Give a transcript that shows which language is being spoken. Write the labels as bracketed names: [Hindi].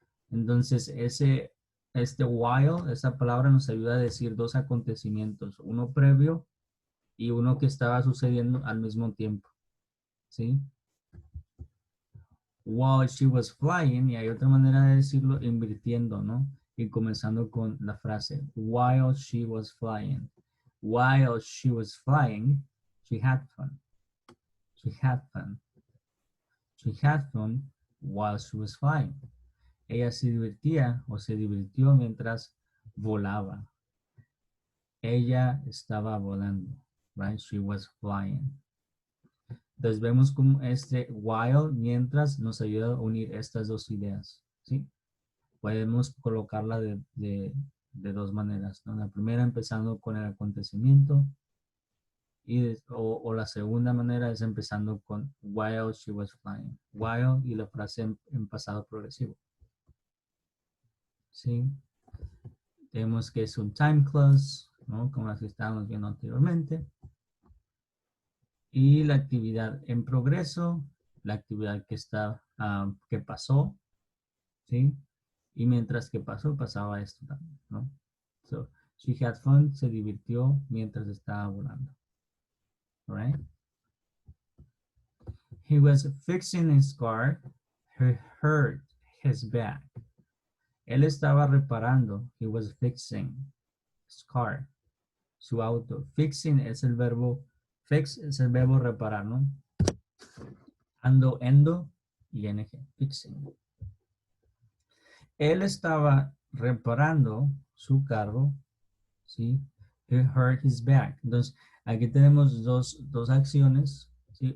[Spanish] Entonces este while, esa palabra nos ayuda a decir dos acontecimientos, uno previo y uno que estaba sucediendo al mismo tiempo, ¿sí? [English] While she was flying, [Spanish] y hay otra manera de decirlo, invirtiendo, ¿no? Y comenzando con la frase, [English] while she was flying. While she was flying, she had fun. She had fun. She had fun while she was flying. [Spanish] Ella se divertía o se divirtió mientras volaba. Ella estaba volando, [English] right? She was flying. [Spanish] Entonces vemos como este while, mientras, nos ayuda a unir estas dos ideas, ¿sí? Podemos colocarla de dos maneras, ¿no? La primera empezando con el acontecimiento o la segunda manera es empezando con [English] while she was flying. [Spanish] While y la frase en pasado progresivo. ¿Sí? Tenemos que es un time clause, ¿no? Como las que estábamos viendo anteriormente. Y la actividad en progreso, la actividad que está, que pasó, ¿sí? Y mientras que pasó, pasaba esto también, ¿no? [English] So, she had fun, [Spanish] se divirtió mientras estaba volando. [English] Right? He was fixing his car, he hurt his back. [Spanish] Él estaba reparando, [English] he was fixing his car, [Spanish] su auto. Fixing es el verbo, fix es el verbo reparar, ¿no? Endo, ing, fixing. Él estaba reparando su carro, ¿sí? [English] He hurt his back. [Spanish] Entonces, aquí tenemos dos acciones, ¿sí?